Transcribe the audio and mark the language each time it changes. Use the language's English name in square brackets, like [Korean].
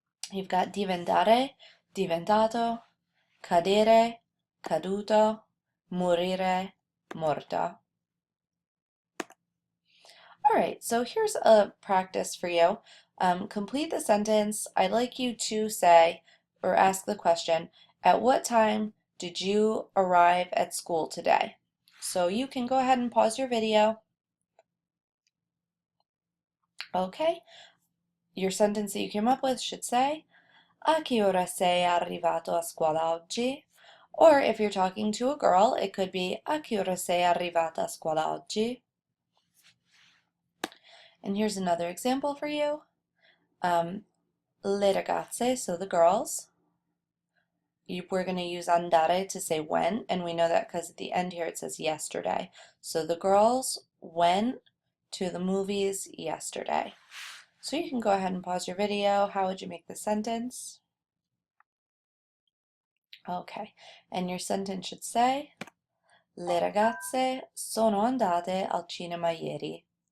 [English] You've got diventare, diventato, cadere, caduto, morire, morto. All right, so here's a practice for you. Complete the sentence. I'd like you to say or ask the question, at what time did you arrive at school today? So you can go ahead and pause your video. Okay, your sentence that you came up with should say, [Italian] a che ora sei arrivato a scuola oggi? [English] Or if you're talking to a girl, it could be, [Italian] a che ora sei arrivata a scuola oggi? [English] And here's another example for you. [Italian] Le ragazze, [English] so the girls. We're going to use andare to say when, and we know that because at the end here it says yesterday. So the girls went to the movies yesterday. So you can go ahead and pause your video. How would you make the sentence? Okay, and your sentence should say, [Italian] le ragazze sono andate al cinema ieri.